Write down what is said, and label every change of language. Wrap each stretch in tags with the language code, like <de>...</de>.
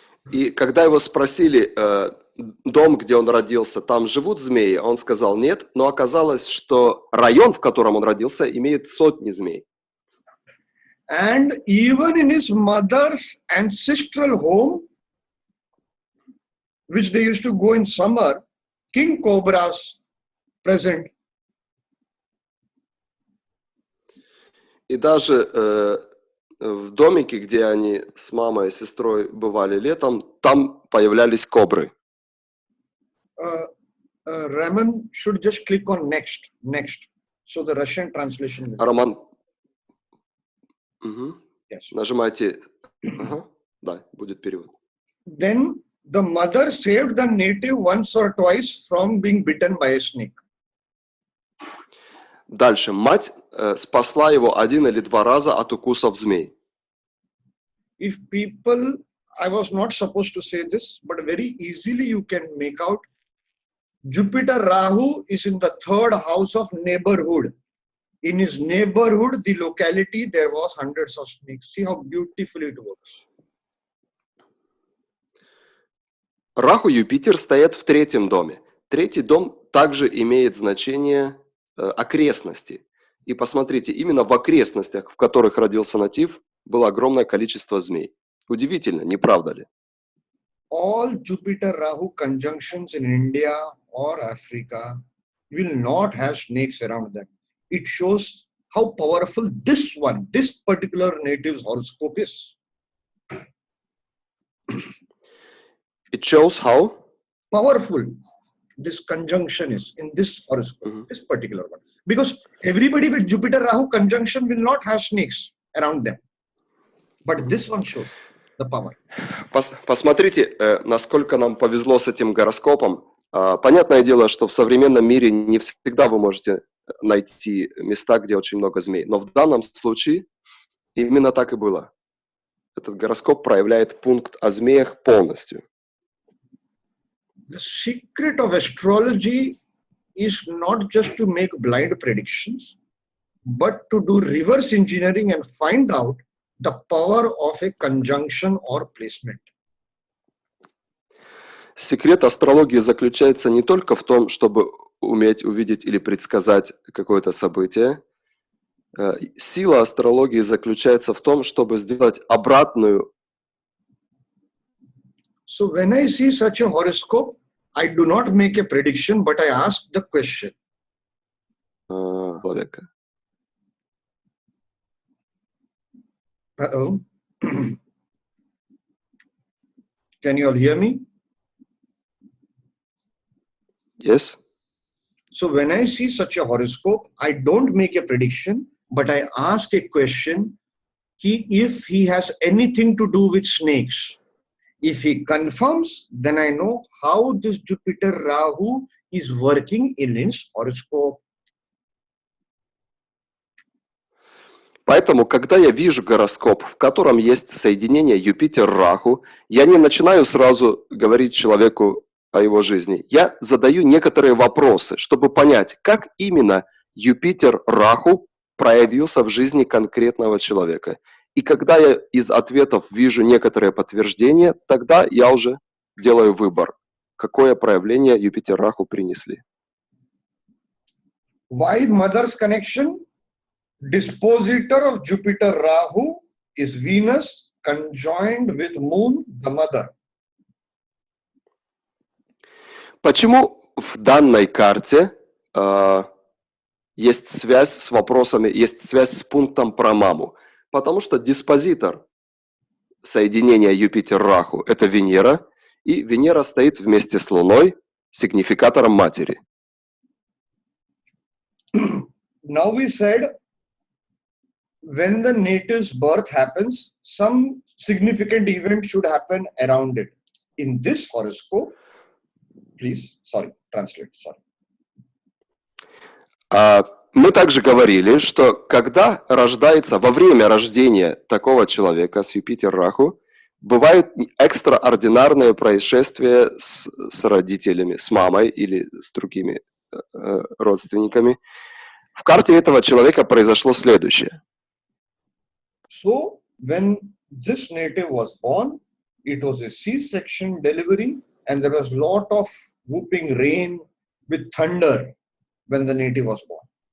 <ru>И когда его спросили, дом, где он родился, там живут змеи, он сказал нет, но оказалось, что район, в котором он родился, имеет сотни змей.</ru> <en>And even in his mother's ancestral home, which they used to go in summer, king cobras present.</en> <ru>И даже в домике, где они с мамой и сестрой бывали летом, там появлялись кобры.</ru> <en>Raman should just click on next. So the Russian translation will...</en> <ru>Роман,</ru> <en>Yes.</en> <ru>нажимайте, да, будет перевод.</ru> <en>Then the mother saved the native once or twice from being bitten by a snake.</en> <ru>Дальше. Мать спасла его 1 или 2 раза от укусов змей.</ru> <en>If people, I was not supposed to say this, but very easily you can make out, Jupiter Rahu is in the 3rd house of neighborhood. In his neighborhood, the locality, there was hundreds of snakes. See how beautifully it works.</en> <ru>Раху и Юпитер стоят в 3-м доме. 3-й дом также имеет значение окрестности. И посмотрите, именно в окрестностях, в которых родился натив, было огромное количество змей. Удивительно, не правда ли?</ru> <en>All Jupiter-Rahu conjunctions in India or Africa will not have snakes around them. It shows how powerful this particular native's horoscope is. It shows how powerful this conjunction is in this horoscope, this particular one. Because everybody with Jupiter-Rahu conjunction will not have snakes around them. But this one shows the power.</en> <ru>Посмотрите, насколько нам повезло с этим гороскопом. Понятное дело, что в современном мире не всегда вы можете найти места, где очень много змей. Но в данном случае именно так и было. Этот гороскоп проявляет пункт о змеях полностью.</ru> <en>The secret of astrology is not just to make blind predictions, but to do reverse engineering and find out the power of a conjunction or placement.</en> <ru>Секрет астрологии заключается не только в том, чтобы уметь увидеть или предсказать какое-то событие. Сила астрологии заключается в том, чтобы сделать обратную.</ru> <en>So when I see such a horoscope, I do not make a prediction, but I ask the question.</en> <ru>Человека. Uh-oh.</ru> <en>Can you all hear me? Yes. So when I see such a horoscope, I don't make a prediction, but I ask a question, if he has anything to do with snakes. If he confirms, then I know how this Jupiter Rahu is working in his horoscope.</en> <ru>Поэтому, когда я вижу гороскоп, в котором есть соединение Юпитер-Раху, я не начинаю сразу говорить человеку о его жизни. Я задаю некоторые вопросы, чтобы понять, как именно Юпитер-Раху проявился в жизни конкретного человека. И когда я из ответов вижу некоторые подтверждения, тогда я уже делаю выбор, какое проявление Юпитер-Раху принесли.</ru> <en>Why mother's connection? Dispositor of Jupiter-Rahu is Venus conjoined with Moon, the mother.</en> <ru>Почему в данной карте есть связь с вопросами, есть связь с пунктом про маму? Потому что диспозитор соединения Юпитер-Раху – это Венера, и Венера стоит вместе с Луной, сигнификатором матери.</ru> <en>Now we said, when the native's birth happens, some significant event should happen around it. In this horoscope, please, translate.</en> <ru>Мы также говорили, что когда рождается, во время рождения такого человека с Юпитер-Раху, бывают экстраординарные происшествия с родителями, с мамой или с другими родственниками. В карте этого человека произошло следующее.</ru> <en>So, when this native was born, It was a C-section delivery, and there was a lot of whooping rain with thunder when the native was born.</en>